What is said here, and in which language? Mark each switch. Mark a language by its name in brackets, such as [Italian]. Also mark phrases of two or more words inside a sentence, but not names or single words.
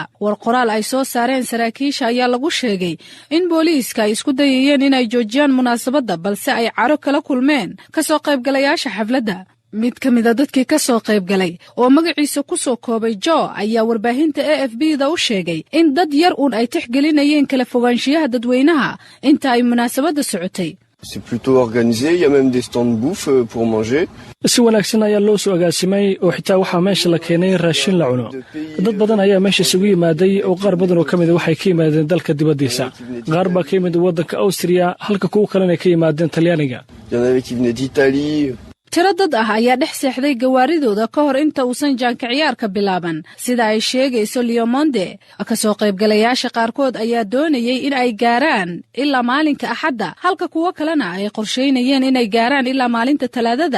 [Somali] war qoraal ay soo saareen saraakiisha ayaa lagu sheegay in booliiska ay isku dayayeen inay joojiyaan munaasabadda, balse ay caro kala kulmeen ka soo qaybgalayaasha xafladda. mid ka mid a dadkii ka soo qayb galay oo magaciisa ku soo koobay Joe ayaa warbaahinta AFP-da u sheegay in dad yar uun ay tixgelinayeen kala fogaanshiyaha dadweynaha inta ay munaasabadda socotay. [French] C'est plutôt organisé, il y a même des stands de bouffe pour manger. [Somali] si wanaagsan ayaa loo soo agaasimay oo xitaa waxaa meesha la keenay raashin la cuno dad badan ayaa meesha isugu yimaaday oo qaar badan oo ka mid waxay ka yimaadeen dalka dibadiisa qaar baa ka yimid waddanka Austria halka kuwa kalena ka yimaadeen Talyaaniga [French] Il y en avait qui venaient d'Italie. [Somali] tiro dad ah ayaa dhex seexday gawaaridooda ka hor inta uusan jaanka ciyaarka bilaaban sida ay sheegayso Leo Monde ka soo qaybgalayaasha qaarkood ayaa doonayay in ay gaaraan ilaa maalinka Axadda halka kuwa kalena ay qorsheynayeen inay gaaraan ilaa maalinta Talaadada